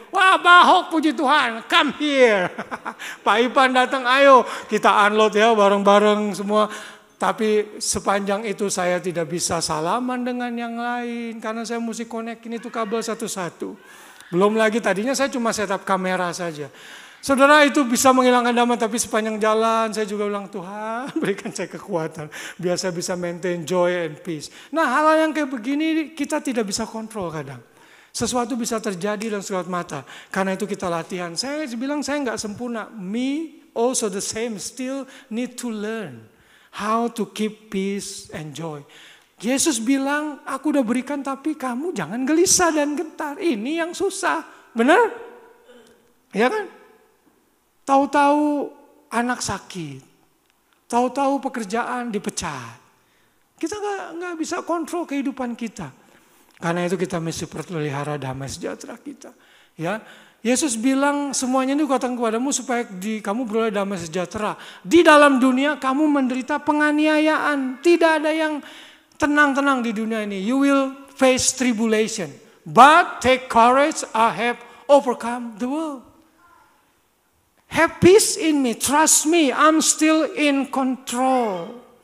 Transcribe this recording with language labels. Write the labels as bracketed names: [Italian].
[Indonesian] Wah Pak Ahok puji Tuhan, [English] come here. [Indonesian] Pak Ipan datang, ayo kita unload ya bareng-bareng semua. Tapi sepanjang itu saya tidak bisa salaman dengan yang lain. Karena saya mesti connect-in itu kabel satu-satu. Belum lagi tadinya saya cuma setup kamera saja. Saudara, itu bisa menghilangkan damai, tapi sepanjang jalan saya juga bilang, Tuhan berikan saya kekuatan. Biar saya bisa [English] maintain joy and peace. [Indonesian] Nah hal-hal yang kayak begini kita tidak bisa kontrol kadang. Sesuatu bisa terjadi dalam sekejap mata. Karena itu kita latihan. Saya bilang saya nggak sempurna. [English] Me also the same, still need to learn how to keep peace and joy. [Indonesian] Yesus bilang, aku udah berikan tapi kamu jangan gelisah dan gentar. Ini yang susah, benar? Ya kan? Tahu-tahu anak sakit, tahu-tahu pekerjaan dipecat. Kita nggak bisa kontrol kehidupan kita. Karena itu kita mesti pelihara damai sejahtera kita. Ya, Yesus bilang semuanya ini katakan kepadamu supaya kamu beroleh damai sejahtera. Di dalam dunia kamu menderita penganiayaan. Tidak ada yang Tenang-tenang di dunia ini. [English] You will face tribulation. But take courage, I have overcome the world. Have peace in me, trust me, I'm still in control.